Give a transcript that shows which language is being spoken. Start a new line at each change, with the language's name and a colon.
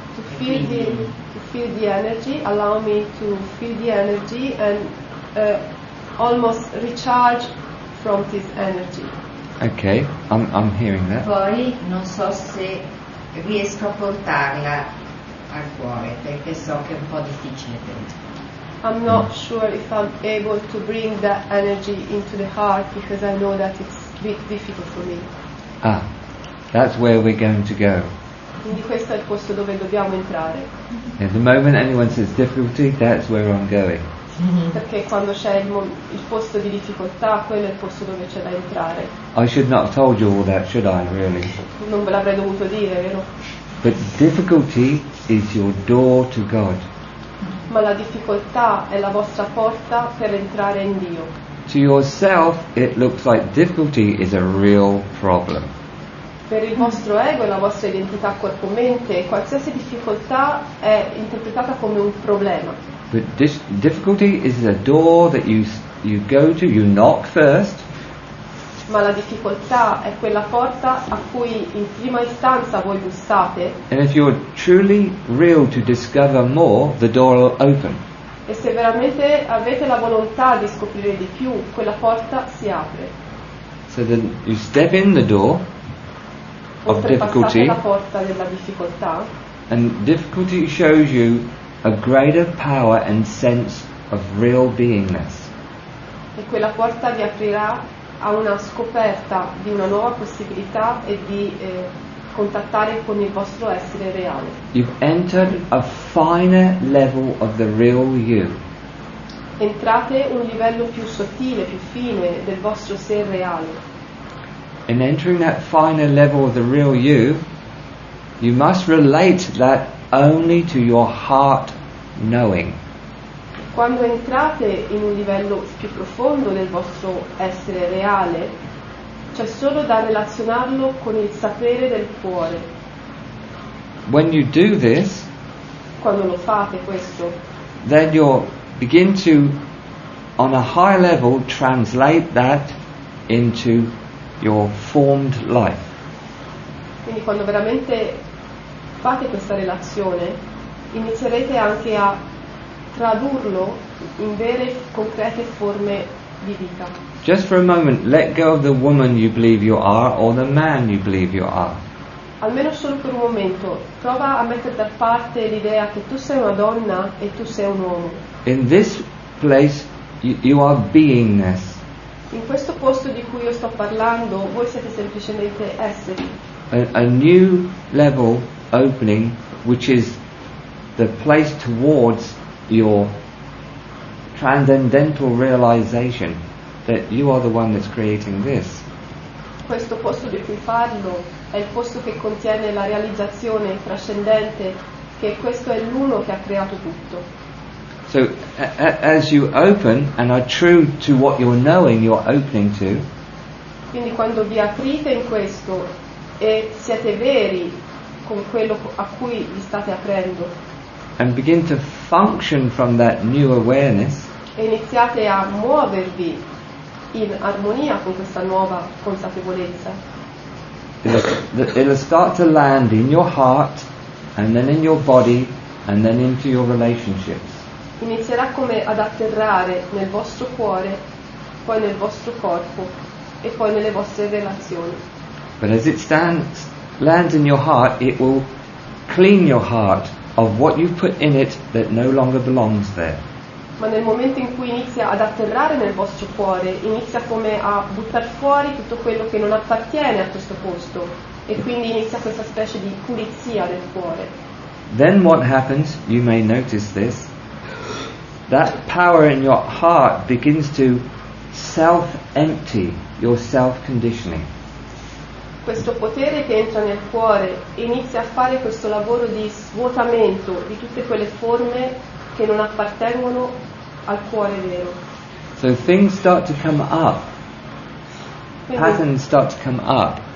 English: to feel the energy, allow me to feel the energy and almost recharge from this energy. Okay, I'm hearing that.
Italian: Poi non so se riesco a portarla al cuore, perché so che è un po' difficile per me.
English: I'm not sure if I'm able to bring that energy into the heart, because I know that it's a bit difficult for me. Ah, that's where we're going to go.
Italian: Quindi questo è il posto dove dobbiamo entrare.
English: At the moment anyone says difficulty, that's where I'm going.
Italian: Perché quando c'è il posto di difficoltà, quello è il posto dove c'è da entrare.
English: I should not have told you all that, should I, really?
Italian: Non ve l'avrei dovuto dire, vero?
English: But difficulty is your door to God.
Italian: Ma la difficoltà è la vostra porta per entrare in Dio.
English: To yourself, it looks like difficulty is a real problem.
Italian: Per il vostro ego e la vostra identità corpo-mente, qualsiasi difficoltà è interpretata come un problema.
English: But difficulty is a door that you go to, you knock first,
Italian: Ma la difficoltà è quella porta a cui in prima istanza voi bussate,
English: and if you're truly real to discover more, the door will open.
Italian: e se veramente avete la volontà di scoprire di più, quella porta si apre.
English: So then you step in the door of
Italian: Oltrepassate
English: difficulty,
Italian: la porta della difficoltà,
English: and difficulty shows you a greater power and sense of real beingness.
Italian: e quella porta vi aprirà a una scoperta di una nuova possibilità e di contattare con il vostro essere reale.
English: You've entered a finer level of the real you.
Italian: Entrate un livello più sottile, più fine del vostro sé reale.
English: In entering that finer level of the real you must relate that only to your heart knowing.
Italian: Quando entrate in un livello più profondo del vostro essere reale, c'è solo da relazionarlo con il sapere del cuore.
English: When you do this,
Italian: Quando lo fate questo,
English: then you'll begin to, on a high level, translate that into your formed life.
Italian: quindi quando veramente fate questa relazione, inizierete anche a tradurlo in vere concrete forme di vita.
English: Just for a moment, let go of the woman you believe you are or the man you believe you are.
Italian: Almeno solo per un momento, prova a mettere da parte l'idea che tu sei una donna e tu sei un uomo.
English: In this place, you are beingness.
Italian: In questo posto di cui io sto parlando, voi siete semplicemente esseri.
English: A new level opening which is the place towards your transcendental realization that you are the one that's creating this.
Italian: Questo posto di cui parlo è il posto che contiene la realizzazione trascendente che questo è l'uno che ha creato tutto.
English: So as you open and are true to what you're knowing you're opening to,
Italian: Quindi quando vi aprite in questo e siete veri con quello a cui vi state aprendo
English: and begin to function from that new awareness,
Italian: e iniziate a muovervi in armonia con questa nuova consapevolezza,
English: it'll start to land in your heart and then in your body and then into your relationships.
Italian: inizierà come ad atterrare nel vostro cuore, poi nel vostro corpo e poi nelle vostre relazioni.
English: But as it lands in your heart, it will clean your heart of what you've put in it that no longer belongs there.
Italian: Ma nel momento in cui inizia ad atterrare nel vostro cuore, inizia come a buttar fuori tutto quello che non appartiene a questo posto e quindi inizia questa specie di pulizia del cuore.
English: Then what happens, you may notice this, that power in your heart begins to self-empty your self-conditioning.
Italian: Questo potere che entra nel cuore inizia a fare questo lavoro di svuotamento di tutte quelle forme che non appartengono al cuore vero.
English: So things start to come up,
Italian: Quindi
English: patterns start to come up.